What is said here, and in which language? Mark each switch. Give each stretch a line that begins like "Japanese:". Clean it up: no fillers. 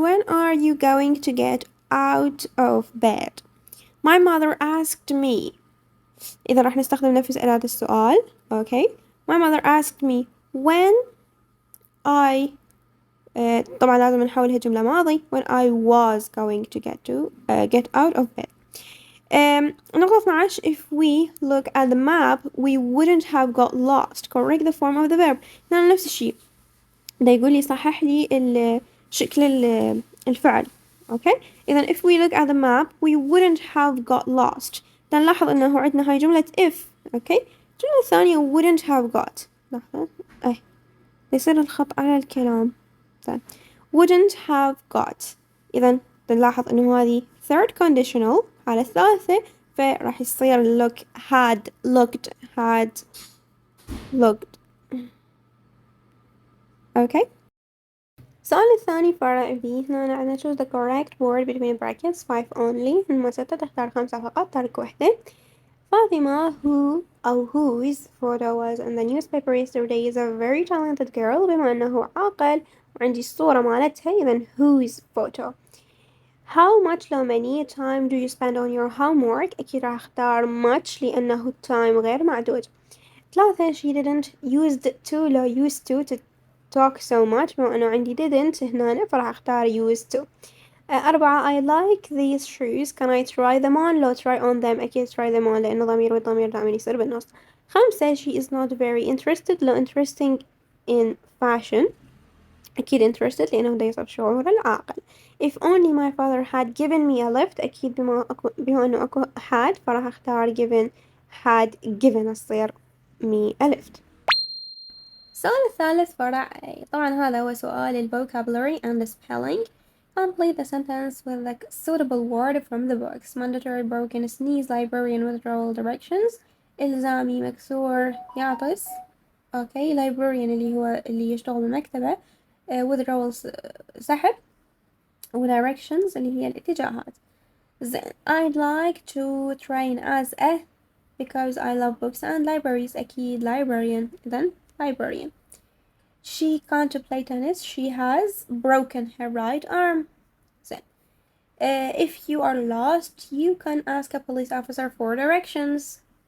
English: When are you going to get out of bed? My mother asked me.
Arabic: إذا راح نستخدم نفس أداة السؤال okay.
English: My mother asked me when I
Arabic: طبعا لازم نحولها جملة ماضي
English: when I was going to get out of bed.
Arabic: نقطة 12.
English: If we look at the map we wouldn't have got lost. Correct the form of the verb.
Arabic: هنا نفس الشيء ده يقول لي صحح لي شكل الفعل okay. إذا
English: if we look at the map we wouldn't have got lost.
Arabic: نلاحظ إنه عندنا هاي جملة if okay. الجملة الثانية
English: wouldn't have got
Arabic: لحظة يصير الخط على الكلام طيب wouldn't have got. إذا نلاحظ إنه هذه third conditional على الثالثة فراح يصير look
English: had looked had looked
Arabic: okay. السؤال الثاني فرع B. هنا عندنا
English: choose the correct word between brackets 5 only.
Arabic: هما 6 تختار 5 فقط ترك وحدة.
English: Fatima who
Arabic: أو
English: whose photo was in the newspaper yesterday is a very talented girl.
Arabic: بما أنه عاقل وعندي الصورة مالتها إذا
English: whose photo. How much
Arabic: لو
English: many time do you spend on your homework.
Arabic: أكيد راح أختار much لأنه time غير معدود. 3.
English: she didn't used to
Arabic: لو
English: used to talk so much
Arabic: بما أنه عندي
English: didn't
Arabic: هنا فراح أختار
English: used to. 4. I like these shoes can I try them on.
Arabic: لو
English: try on them
Arabic: أكيد
English: try them on
Arabic: لأنه ضمير والضمير دائما يصير بالنص. 5.
English: she is not very interested
Arabic: لو
English: interesting in fashion
Arabic: أكيد interested لأنه ده يصب شعور العاقل.
English: If only my father had given me a lift
Arabic: أكيد بما أنه أكو
English: had
Arabic: فراح أختار
English: given had given
Arabic: تصير
English: me a lift.
Arabic: السؤال الثالث فرع A. طبعا هذا هو سؤال ال vocabulary and the spelling.
English: Complete the sentence with the suitable word from the books. Mandatory, broken, sneeze, librarian, withdrawal, directions.
Arabic: إلزامي، مكسور، يعطس. okay. librarian اللي هو اللي يشتغل بالمكتبة. withdrawal سحب. و directions اللي هي الاتجاهات.
English: Then I'd like to train as a because I love books and libraries
Arabic: أكيد
English: librarian then librarian. She can't play tennis. She has broken her right arm. Then if you are lost you can ask a police officer for directions.